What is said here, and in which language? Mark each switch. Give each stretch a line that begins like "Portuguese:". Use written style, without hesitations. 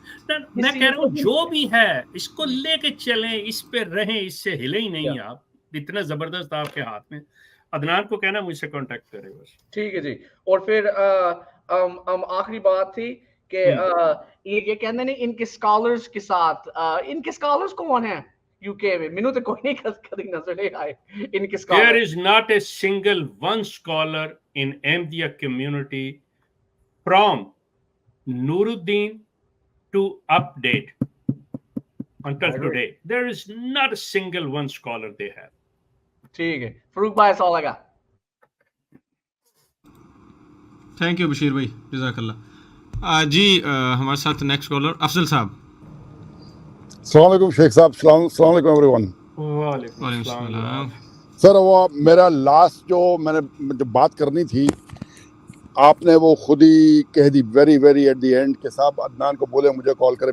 Hindi: मैं कह रहा हूँ जो भी है इसको लेके चलें, इस पे रहें, इससे हिले ही नहीं आप, इतना जबरदस्त आपके हाथ में। अदनान को कहना मुझसे कांटेक्ट करे बस। ठीक है जी। और फिर आखिरी बात थी कि ये कहते हैं इनके स्कॉलर्स के साथ, इनके स्कॉलर्स कौन हैं यूके में? मैंने तो कोई नहीं कभी नजर नहीं आए इनके scholar.
English: There is not a single one scholar in Ahmadiyya community from Nuruddin to update until today. There is not a single one scholar they have.
Hindi: ठीक है फरूक भाई, ऐसा लगा। थैंक यू बशीर भाई, जज़ाकल्लाह। जी हमारे साथ नेक्स्ट कॉलर अफजल साहब। अस्सलाम वालेकुम शेख साहब। अस्सलाम वालेकुम एवरीवन। वालेकुम सलाम। सर वो मेरा लास्ट मैंने बात करनी थी, आपने वो खुद ही कह दी
English: very at the end
Hindi: के साहब अदनान को बोले मुझे कॉल करे।